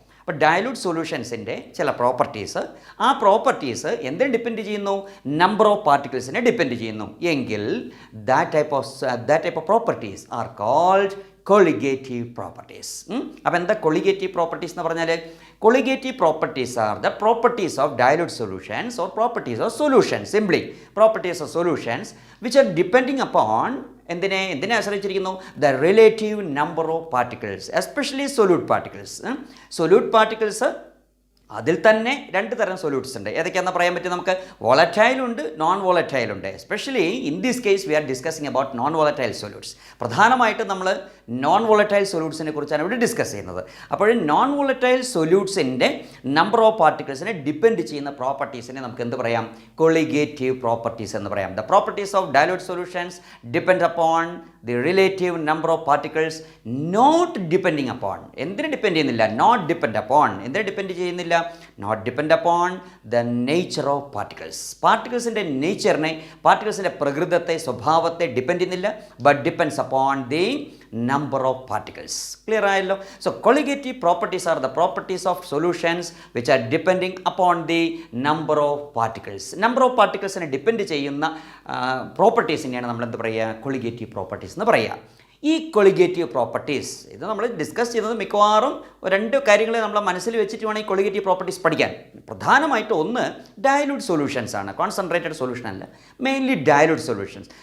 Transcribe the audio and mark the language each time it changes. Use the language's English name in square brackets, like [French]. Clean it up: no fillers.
[Malayalam] അപ്പോൾ ഡയലൂട്ട് സൊല്യൂഷൻസിൻ്റെ ചില പ്രോപ്പർട്ടീസ്, ആ പ്രോപ്പർട്ടീസ് എന്തിനെ ഡിപ്പെൻഡ് ചെയ്യുന്നു? നമ്പർ ഓഫ് പാർട്ടിക്കിൾസിനെ ഡിപ്പെൻഡ് ചെയ്യുന്നു എങ്കിൽ [English] That type of properties are called colligative properties. [Malayalam] അപ്പോൾ എന്താ colligative properties എന്ന് പറഞ്ഞാൽ? [English] colligative properties are the properties of dilute solutions or properties of solutions. Simply properties of solutions which are depending upon [Malayalam] എന്തിനെ ആശ്രയിച്ചിരിക്കുന്നു? [English] The relative number of particles, especially solute particles. [Malayalam] Solute particles അതിൽ തന്നെ 2 തരം solutes ഉണ്ട്. ഏതൊക്കെയാണെന്ന് പറയാൻ പറ്റും നമുക്ക്? വോളറ്റൈൽ ഉണ്ട്, നോൺ വോളറ്റൈൽ ഉണ്ട്. [English] Especially in this case we are discussing about non volatile solutes. [Malayalam] പ്രധാനമായിട്ടും നമ്മൾ നോൺ വോളറ്റൈൽ സൊല്യൂട്ട്സിനെ കുറിച്ചാണ് ഇവിടെ ഡിസ്കസ് ചെയ്യുന്നത്. അപ്പോൾ non volatile സൊല്യൂട്ട്സിൻ്റെ number of പാർട്ടിക്കിൾസിനെ depend ചെയ്യുന്ന പ്രോപ്പർട്ടീസിനെ നമുക്ക് എന്ത് പറയാം? കൊളിഗേറ്റീവ് പ്രോപ്പർട്ടീസ് എന്ന് പറയാം. [English] The properties of dilute solutions depend upon the relative number of particles not depending upon. [Malayalam] എന്തിനെ ഡിപ്പെൻഡ് ചെയ്യുന്നില്ല? [English] Not depend upon. എന്തിനെ depend ചെയ്യുന്നില്ല? Not depend upon the nature of particles. [Malayalam] പാർട്ടിക്കിൾസിൻ്റെ നേച്ചറിനെ, പാർട്ടിക്കിൾസിൻ്റെ പ്രകൃതത്തെ, സ്വഭാവത്തെ ഡിപ്പെൻഡ് ചെയ്യുന്നില്ല. [English] But depends upon the number of particles. [Malayalam] Clear ആയല്ലോ? [English] So colligative properties are the properties of solutions which are depending upon the number of particles. [Malayalam] Number of particlesനെ depend ചെയ്യുന്ന പ്രോപ്പർട്ടീസിനെയാണ് നമ്മൾ എന്ത് പറയുക? colligative properties എന്ന് പറയുക. ഈ കൊളിഗേറ്റീവ് പ്രോപ്പർട്ടീസ് ഇത് നമ്മൾ ഡിസ്കസ് ചെയ്യുന്നത് മിക്കവാറും 2 കാര്യങ്ങളെ നമ്മൾ മനസ്സിൽ വെച്ചിട്ട് വേണം ഈ കൊളിഗേറ്റീവ് പ്രോപ്പർട്ടീസ് പഠിക്കാൻ. പ്രധാനമായിട്ട് ഒന്ന് ഡയലൂട്ട് സൊല്യൂഷൻസ് ആണ്, കോൺസെൻട്രേറ്റഡ് സൊല്യൂഷൻ അല്ല, മെയിൻലി ഡയലൂട്ട് സൊല്യൂഷൻസ്.